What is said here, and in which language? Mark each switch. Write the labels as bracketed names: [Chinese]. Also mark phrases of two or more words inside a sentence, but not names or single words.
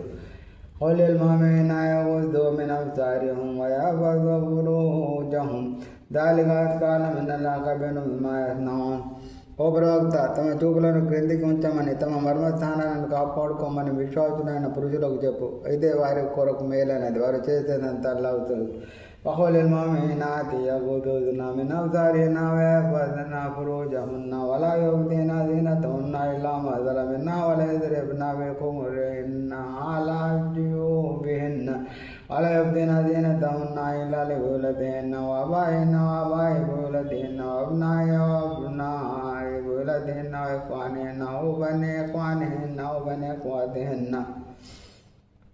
[Arabic] قل للمؤمنين يغضوا من أبصارهم ويحفظوا فروجهم ذَلِكَ أزكى لهم إن الله خبير بما يصنعون. [Telugu] ఓ ప్రవక్త, తమ చూపులను క్రిందికి ఉంచమని, తమ మర్మస్థానాలను కాపాడుకోమని విశ్వాసులైన పురుషులకు చెప్పు. ఇదే వారి కొరకు మేలైనది. వారు చేసేదంతా అల్లాహ్కు తెలుసు. [Arabic] وقل للمؤمنات يغضضن من أبصارهن ويحفظن فروجهن ولا يبدين زينتهن إلا ما ظهر منها ولا يضربن بخمرهن على جيوبهن ولا يبدين زينتهن إلا لبعولتهن وآبائهن وآباء بعولتهن وأبناء بعولتهن وإخوانهن وبني إخوانهن وبني أخواتهن